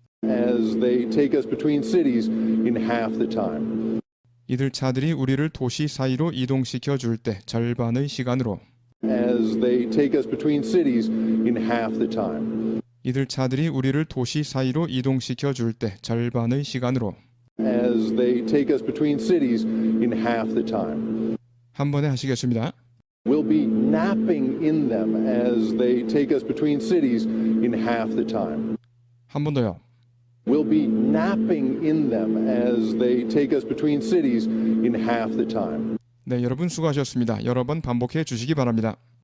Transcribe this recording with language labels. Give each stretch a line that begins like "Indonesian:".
English: As they take us between cities in half the time.
Korean: 이들 차들이 우리를 도시 사이로 이동시켜 줄 때 절반의 시간으로
English: As they take us between cities in half the time.
Korean: 이들 차들이 우리를 도시 사이로 이동시켜 줄 때 절반의 시간으로
English: As they take us between cities in half the time.
Korean: 한 번에 하시겠습니다.
English: We'll be napping in them as they take us between cities in half the time.
Korean: 한 번 더요.
English: We'll be napping in them as they take us between cities in half the time.
Korean: 네, 여러분 수고하셨습니다. 여러 번 반복해 주시기 바랍니다.